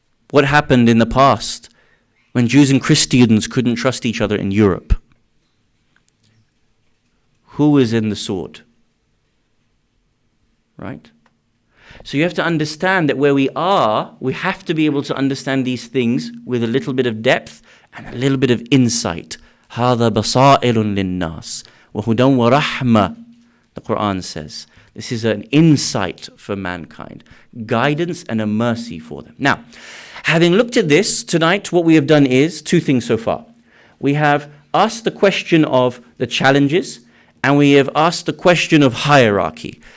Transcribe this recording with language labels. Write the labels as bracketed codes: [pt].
[en] What happened in the past when Jews and Christians couldn't trust each other in Europe? Who was in the sword? Right? So you have to understand that where we are, we have to be able to understand these things with a little bit of depth and a little bit of insight. [ar] هَذَا بَصَائِلٌ لِلنَّاسِ وَهُدًى وَرَحْمَةٌ, [en] the Quran says. This is an insight for mankind, guidance and a mercy for them. Now, having looked at this, tonight what we have done is two things so far. We have asked the question of the challenges, and we have asked the question of hierarchy.